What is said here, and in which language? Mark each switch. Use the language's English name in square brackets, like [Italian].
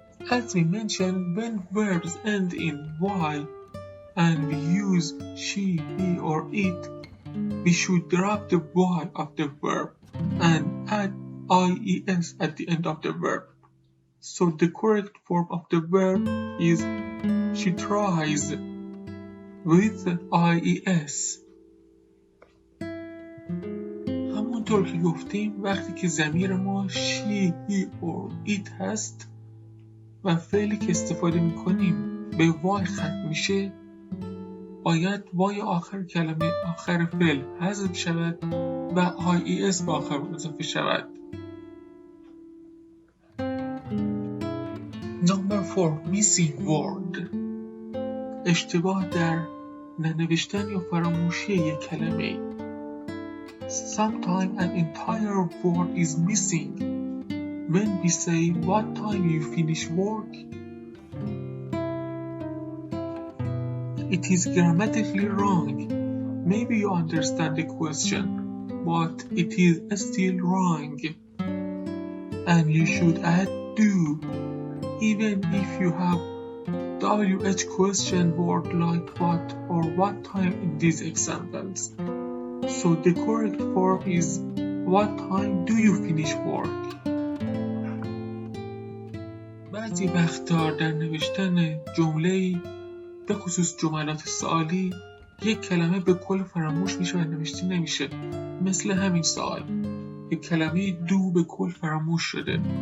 [English] As we mentioned, when verbs end in y and we use she, he, or it, we should drop the y of the verb and add ies at the end of the verb. So the correct form of the verb is she tries with ies. [Persian] همونطور که گفتیم وقتی که ضمیر ما she, he, or it هست و فعلی که استفاده میکنیم به وای ختم میشه، باید وای آخر کلمه آخر فعل حذف شود و ies به آخر اضافه شود. [English] Number 4. Missing word. [Persian] اشتباه در ننوشتن یا فراموشی یک کلمه. [English] Sometimes an entire word is missing. When we say what time you finish work, it is grammatically wrong. Maybe you understand the question. but it is still wrong. And you should add do, even if you have WH question word like what or what time in these examples. So the correct form is what time do you finish work. [Persian] بعضی وقتا در نوشتن جمله‌ای به خصوص جملات سوالی یک کلمه به کل فراموش میشه و نوشته نمیشه. مثل همین سوال یک کلمه دو به کل فراموش شده.